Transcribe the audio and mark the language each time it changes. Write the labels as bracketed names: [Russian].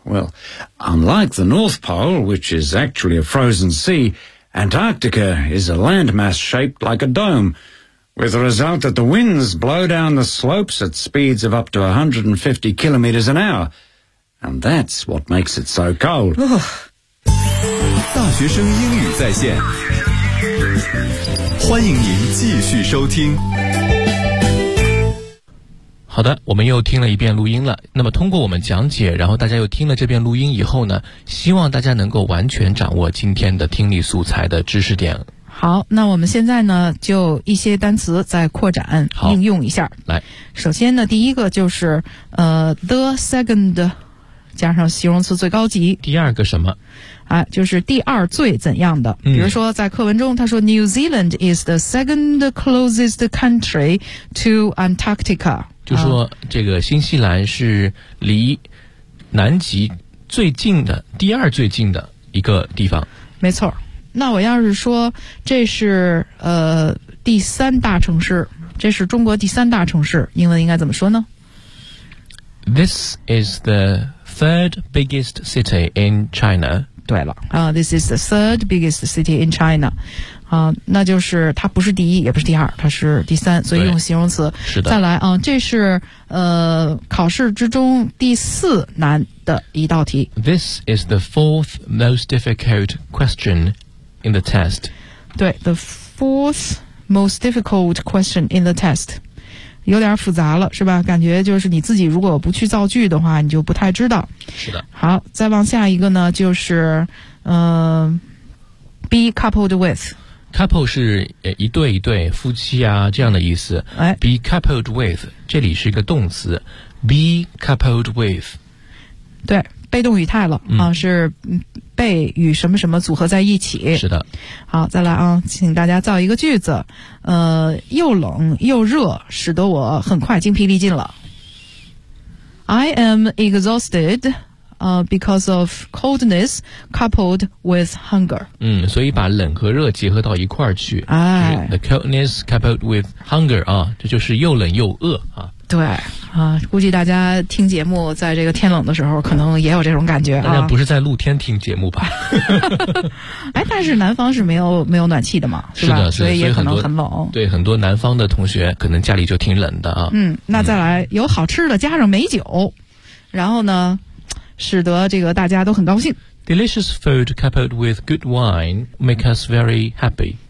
[English] Well, unlike the North Pole, which is actually a frozen sea, Antarctica is a landmass shaped like a dome, with the result that the winds blow down the slopes at speeds of up to 150 kilometres an hour. And that's what makes it so cold. Oh. [Chinese] 大学生英语在线，欢迎您继续收听。好的，我们又听了一遍录音了。那么通过我们讲解，然后大家又听了这遍录音以后呢，希望大家能够完全掌握今天的听力素材的知识点。好，那我们现在呢，就一些单词再扩展应用一下。来，首先呢，第一个就是 [English] the second [Chinese] 加上形容词最高级。第二个什么？就是第二最怎样的。比如说在课文中他说 [English] New Zealand is the second closest country to Antarctica， [Chinese] 就说这个新西兰是离南极最近的第二最近的一个地方。没错，那我要是说这是第三大城市，这是中国第三大城市，英文应该怎么说呢？ [English] This is the third biggest city in China。 [Chinese] 对了， [English] This is the third biggest city in China。 [Chinese] 那就是它不是第一，也不是第二，它是第三，所以用形容词。是的。再来啊，这是考试之中第四难的一道题。 [English] This is the fourth most difficult question in the test。 [Chinese] 对， [English] the fourth most difficult question in the test。 [Chinese] 有点复杂了是吧，感觉就是你自己如果不去造句的话你就不太知道。是的。好，再往下一个呢，就是 [English] be coupled with。 [Chinese] couple 是一对一对夫妻啊这样的意思。哎， [English] be coupled with [Chinese] 这里是一个动词， be coupled with，对，被动语态了，是被与什么什么组合在一起。是的。好，再来啊，请大家造一个句子。又冷又热使得我很快精疲力尽了。 [English] I am exhausted, because of coldness coupled with hunger. [Chinese] 所以把冷和热结合到一块儿去。哎。就是、 [English] the coldness coupled with hunger, [Chinese] 啊，这就是又冷又饿啊。对，估计大家听节目在这个天冷的时候可能也有这种感觉啊。大家不是在露天听节目吧？哎，但是南方是没有暖气的嘛，是吧？是的，所以也可能很冷。对，很多南方的同学可能家里就挺冷的啊。那再来，有好吃的加上美酒，然后呢，使得这个大家都很高兴。 [English] Delicious food coupled with good wine make us very happy。